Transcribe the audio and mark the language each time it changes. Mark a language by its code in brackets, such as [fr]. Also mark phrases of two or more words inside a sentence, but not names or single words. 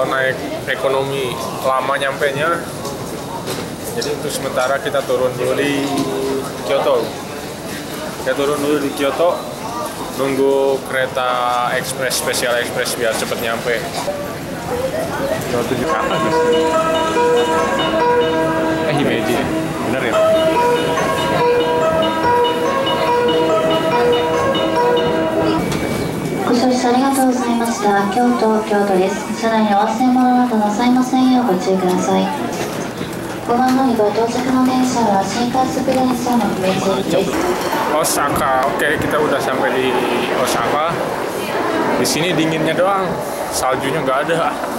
[id] naik ekonomi lama nyampenya, jadi untuk sementara kita turun dulu di Kyoto. Nunggu kereta ekspres, spesial ekspres biar cepet nyampe. Kyoto Jakarta guys. Himeji, bener ya? [ja] ご乗車ありがとうございました。京都です。車内にお忘れ物などなさいませんようご注意ください。5番乗り場到着の電車は新快速電車の姫路駅です。 [id] Osaka, oke, kita udah sampai di Osaka. Di sini dinginnya doang, saljunya nggak ada.